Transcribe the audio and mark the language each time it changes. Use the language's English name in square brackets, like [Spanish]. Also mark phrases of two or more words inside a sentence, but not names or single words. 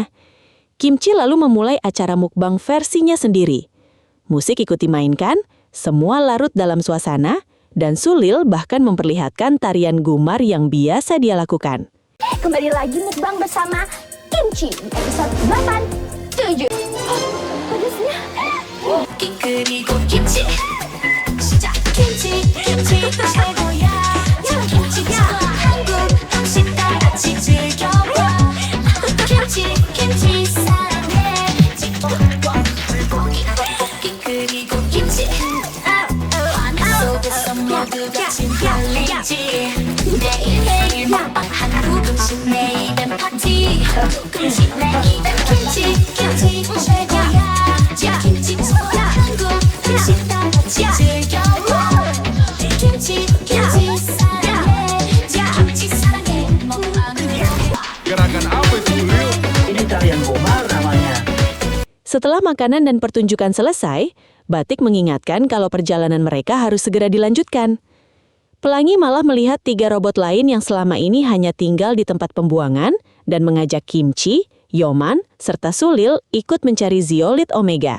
[Indonesian] Kimchi lalu memulai acara mukbang versinya sendiri. Musik ikut dimainkan, semua larut dalam suasana, dan Sulil bahkan memperlihatkan tarian Gumar yang biasa dia lakukan. Kembali lagi mukbang bersama Kimchi di episode 8, 7. Pedasnya. [Korean] 그리고 김치 시작 김치 최고야 김치가 한국 음식 다 같이 즐겨봐 김치 사랑해 불고기 그리고 김치 속에서 모두가 진달리지 내일 먹방 한국 음식 내일은 파티 음식 내일은 김치 최고야 김치 한국 음식 다 같이 즐겨봐 김치 사랑해 김치 사랑해 [Indonesian] Gerakan apa itu, Lil? Ini tarian Gomar namanya. Setelah makanan dan pertunjukan selesai, Batik mengingatkan kalau perjalanan mereka harus segera dilanjutkan. Pelangi malah melihat 3 robot lain yang selama ini hanya tinggal di tempat pembuangan dan mengajak Kimchi, Yoman, serta Sulil ikut mencari zeolit Omega.